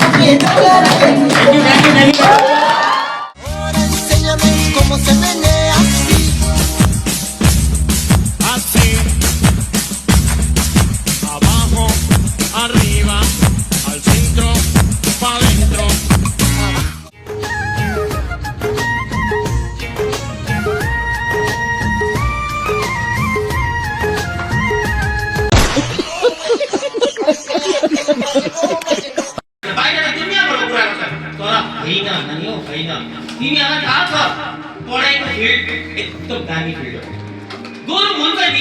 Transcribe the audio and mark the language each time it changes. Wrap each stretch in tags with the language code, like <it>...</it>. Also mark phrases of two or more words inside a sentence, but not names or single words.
<es>Enséñame cómo se menea así, abajo, arriba, al centro, pa' adentro.</es> <ne>बाहिर दुनियाँबाट कुरा गर्छ तर होइन नानी हो होइन तिमीहरूलाई थाहा छ पढाइको फिल्ड एकदम दामी फिल्ड हो गरौँ हुन्छ नि</ne>